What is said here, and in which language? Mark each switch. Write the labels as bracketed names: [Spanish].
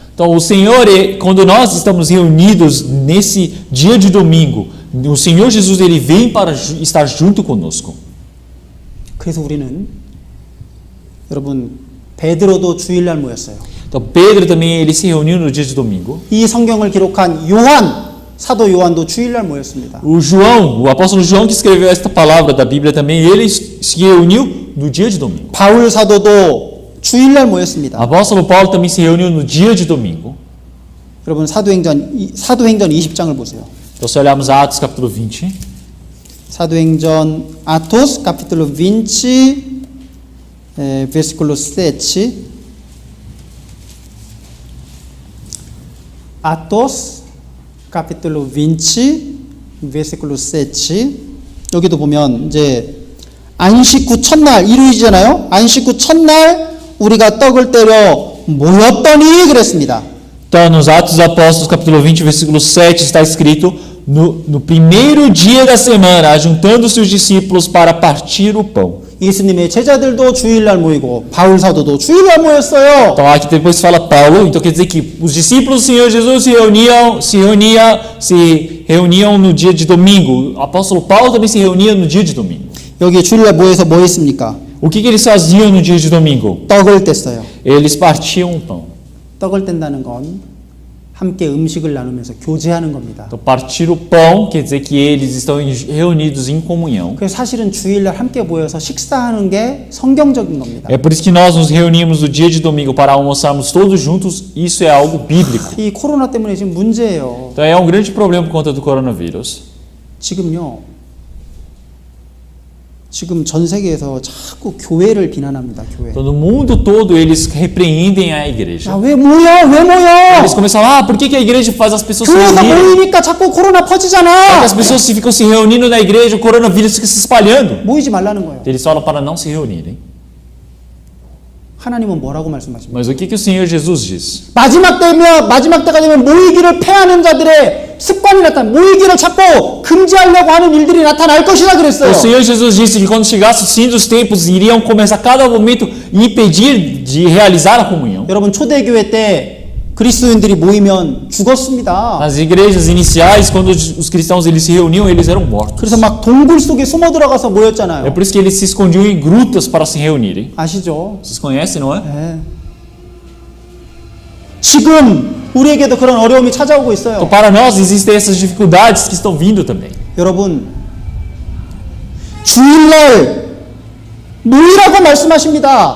[Portuguese] Então o Senhor, quando nós estamos reunidos nesse dia de domingo, o Senhor Jesus ele vem para estar junto conosco. [Korean] 그래서 우리는 여러분 베드로도 주일날 모였어요. [Portuguese] Então Pedro também ele se reuniu no dia de domingo. [Korean] 이 성경을 기록한 사도 요한도 주일날 모였습니다. [Portuguese] O apóstolo João que escreveu esta palavra da Bíblia também, ele se reuniu no dia de domingo. [Korean] 바울 사도도 주일날 모였습니다. [Portuguese] O apóstolo Paulo também se reuniu no dia de domingo. [Korean] 여러분 사도행전 20장을 보세요. [Portuguese] Então se olharmos Atos capítulo 20, 사도행전 Atos capítulo 20 versículo 7. Atos capítulo 20 versículo 7. [Korean] 여기도 보면 이제 안식 후 첫날 일요일이잖아요. 안식 후 첫날 우리가 떡을 때려 모였더니 그랬습니다. [Portuguese] Então, nos Atos dos Apóstolos, capítulo 20, versículo 7, está escrito: no primeiro dia da semana, ajuntando-se os discípulos para partir o pão. [Korean] 예수님의 제자들도 주일날 모이고 바울 사도도 주일날 모였어요. [Portuguese] Então, aqui depois fala Paulo, então quer dizer que os discípulos do Senhor Jesus se reuniam no dia de domingo. O apóstolo Paulo também se reunia no dia de domingo. [Korean] 여기 주일날 모여서 뭐 했습니까? [Portuguese] O que eles faziam no dia de domingo? [Korean] 떡을 뗐어요. [Portuguese] Eles partiam o pão. [Korean] 떡을 뗀다는 건 함께 음식을 나누면서 교제하는 겁니다. [Portuguese] Então, partir o pão quer dizer que eles estão reunidos em comunhão. [Korean] 그래서 사실은 주일날 함께 모여서 식사하는 게 성경적인 겁니다. [Portuguese] É por isso que nós nos reunimos no dia de domingo para almoçarmos todos juntos. Isso é algo bíblico. [Korean] 이 코로나 때문에 지금 문제예요. [Portuguese] Então, é um grande problema por conta do coronavírus. [Korean] 지금 전 세계에서 자꾸 교회를 비난합니다. 교회. [Portuguese] Então, no mundo todo eles repreendem a igreja. [Korean] 야, 왜 모여? 왜 모여? [Portuguese] Eles começam a falar, por que a igreja faz as pessoas se [Korean] 교회에서 [Portuguese] reunirem? [Korean] 모이니까 자꾸 코로나 [Portuguese] Porque [Korean] 퍼지잖아. [Portuguese] as pessoas ficam se reunindo na igreja, o coronavírus fica se espalhando. [Korean] 모이지 말라는 거예요. [Portuguese] Eles falam para não se reunirem. [Korean] 하나님은 뭐라고 말씀하십니까? [Portuguese] Mas o que o Senhor Jesus diz? [Korean] 마지막 때가 되면 모이기를 패하는 자들의 습관이 나타나 모이기를 자꾸 금지하려고 하는 일들이 나타날 것이다 그랬어요. [Portuguese] O Senhor Jesus disse que quando chegasse o fim dos tempos, iriam começar a cada momento impedir de realizar a comunhão. [Korean] 여러분 초대교회 때 그리스도인들이 모이면 죽었습니다. [Portuguese] Nas igrejas iniciais, quando os cristãos eles se reuniam, eles eram mortos. [Korean] 그래서 막 동굴 속에 숨어 들어가서 [Portuguese] É [Korean] 모였잖아요. [Portuguese] por isso que eles se escondiam em grutas para se reunirem. [Korean] 아시죠? [Portuguese] Vocês conhecem, não é? [Korean] 네. 지금 우리에게도 그런 어려움이 찾아오고 [Portuguese] Então, [Korean] 있어요. [Portuguese] para nós existem essas dificuldades que estão vindo também. [Korean] 여러분 주일날 모이라고 말씀하십니다.